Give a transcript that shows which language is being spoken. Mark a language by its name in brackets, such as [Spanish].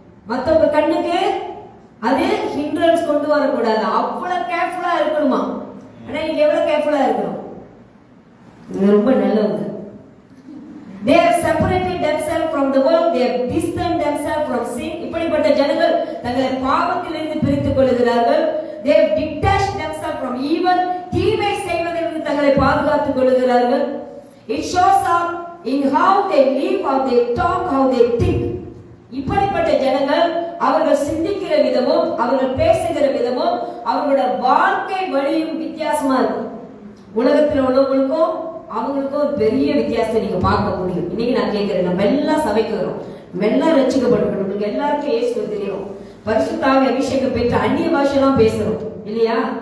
[Tamil] மத்தவங்க கண்ணுக்கு அது ஹிண்ட்ரன்ஸ் கொண்டு வரக்கூடாது. அவ்வளவு கேர்ஃபுல்லா இருக்கணுமா? ஆனா நீங்க எவ்வளவு கேர்ஃபுல்லா இருக்கணும்? ரொம்ப நல்லவங்க. [English] They have separated themselves from the world. They have distanced themselves from sin. [Tamil] இப்படிப்பட்ட ஜனங்கள் தங்களை பாவத்திலிருந்து பிரித்துக் கொள்கிறார்கள். [English] They have detached themselves from evil. [Tamil] தீமை செய்வதிலிருந்து தங்களை பாதுகாத்துக் கொள்கிறார்கள். [English] It shows up in how they live, how they talk, how they think. [Tamil] இப்படிப்பட்ட ஜனங்கள் அவர்கள் சிந்திக்கிற விதமும் அவர்கள் பேசுகிற விதமும் அவங்களோட வாழ்க்கை வழியும் வித்தியாசமா இருக்கும். உலகத்தில் உள்ளவங்களுக்கும் அவங்களுக்கும் ஒரு பெரிய வித்தியாசத்தை நீங்க பார்க்க முடியும். இன்னைக்கு நான் கேட்கிறேன், நம்ம எல்லாம் சபைக்கு வரோம், நம்ம எல்லாம் ரட்சிக்கப்பட்டிருக்கோம், உங்களுக்கு எல்லாருக்கும் இயேசுவை தெரியும், பரிசுத்த ஆவி அபிஷேகம் பெற்று அந்நிய பாஷையெல்லாம் பேசுறோம் இல்லையா?